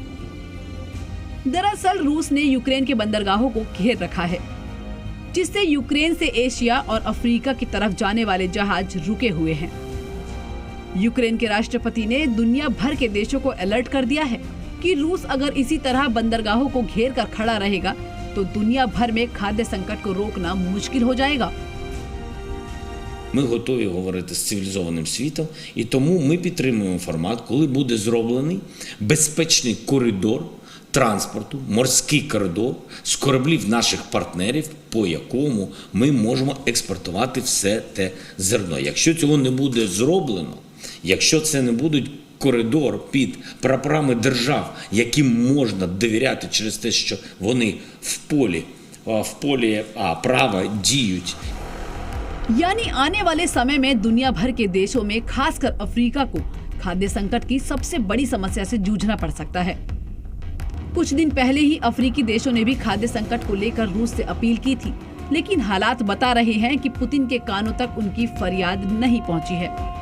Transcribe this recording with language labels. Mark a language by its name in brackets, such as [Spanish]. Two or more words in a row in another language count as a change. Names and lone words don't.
[Hindi] दरअसल रूस ने यूक्रेन के बंदरगाहों को घेर रखा है, जिससे यूक्रेन से एशिया और अफ्रीका की तरफ जाने वाले जहाज रुके हुए हैं। यूक्रेन के राष्ट्रपति ने दुनिया भर के देशों को अलर्ट कर दिया है कि रूस अगर इसी तरह बंदरगाहों को घेर कर खड़ा रहेगा तो दुनिया भर में खाद्य संकट को रोकना मुश्किल हो जाएगा। [Ukrainian] Ми готові говорити з цивілізованим світом, і тому ми підтримуємо формат, коли буде зроблений безпечний коридор транспорту, морський коридор з кораблів наших партнерів, по якому ми можемо експортувати все те зерно. Якщо цього не буде зроблено, якщо це не будуть коридор під прапорами держав, яким можна довіряти через те, що вони в полі права діють. [Hindi] यानी आने वाले समय में दुनिया भर के देशों में खासकर अफ्रीका को खाद्य संकट की सबसे बड़ी समस्या से जूझना पड़ सकता है। कुछ दिन पहले ही अफ्रीकी देशों ने भी खाद्य संकट को लेकर रूस से अपील की थी, लेकिन हालात बता रहे हैं कि पुतिन के कानों तक उनकी फरियाद नहीं पहुंची है।